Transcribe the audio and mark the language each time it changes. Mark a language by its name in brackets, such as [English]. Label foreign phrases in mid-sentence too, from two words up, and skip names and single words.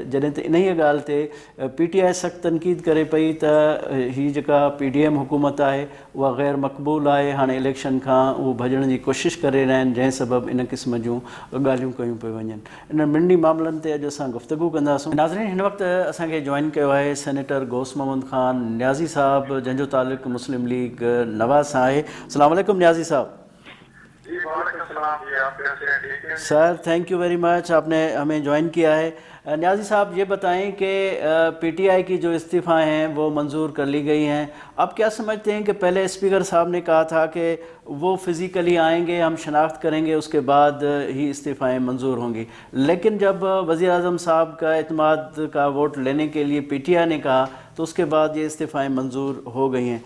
[Sindhi] जॾहिं त इन ई ॻाल्हि ते PTI सख़्तु तनक़ीद करे पई त हीअ जेका PDM हुकूमत आहे उहा ग़ैर मक़बूल आहे, हाणे इलेक्शन खां उहो भॼण जी कोशिशि करे रहिया आहिनि, जंहिं सबबु इन क़िस्म जूं ॻाल्हियूं कयूं पियूं वञनि। इन ॿिन्ही मामलनि ते अॼु असां गुफ़्तगू कंदासीं। नाज़रीन, हिन वक़्तु असांखे जॉइन कयो आहे सेनेटर गौस मोहम्मद ख़ान न्याज़ी साहब, जंहिंजो तालुक़ु मुस्लिम लीग नवाज़ सां आहे। [Arabic] السلام علیکم [Sindhi] न्याज़ी साहब। [English] sir thank you very much, [Urdu] آپ نے ہمیں جوائن کیا ہے. نیازی صاحب یہ بتائیں کہ PTI کی جو استعفیٰ ہیں وہ منظور کر لی گئی ہیں، آپ کیا سمجھتے ہیں کہ پہلے اسپیکر صاحب نے کہا تھا کہ وہ فزیکلی آئیں گے، ہم شناخت کریں گے، اس کے بعد ہی استعفائیں منظور ہوں گی، لیکن جب وزیر اعظم صاحب کا اطمینان کا ووٹ لینے کے لیے PTI نے کہا تو اس کے بعد یہ استعفائیں منظور ہو گئی ہیں.